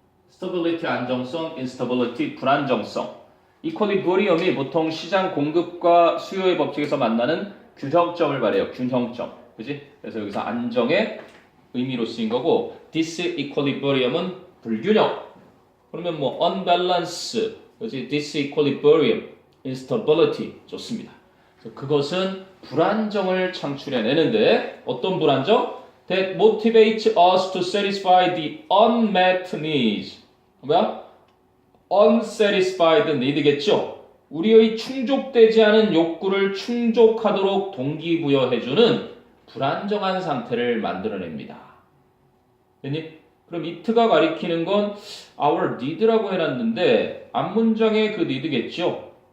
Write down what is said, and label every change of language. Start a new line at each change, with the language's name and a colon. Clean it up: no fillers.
Korean: stability 안정성, instability 불안정성. equilibrium이 보통 시장 공급과 수요의 법칙에서 만나는 균형점을 말해요. 균형점. 그지? 그래서 여기서 안정의 의미로 쓰인 거고 disequilibrium은 불균형. 그러면 뭐 unbalance, 그지? disequilibrium, instability 좋습니다. 그래서 그것은 불안정을 창출해내는데 어떤 불안정?
English: That motivates us to satisfy the unmet needs.
Korean: 뭐야?
English: unsatisfied need겠죠?
Korean: 우리의 충족되지 않은 욕구를 충족하도록 동기부여해주는 불안정한 상태를 만들어냅니다. 됐니? 그럼 it가 가리키는 건 our need라고 해놨는데 앞문장의 그 need겠죠?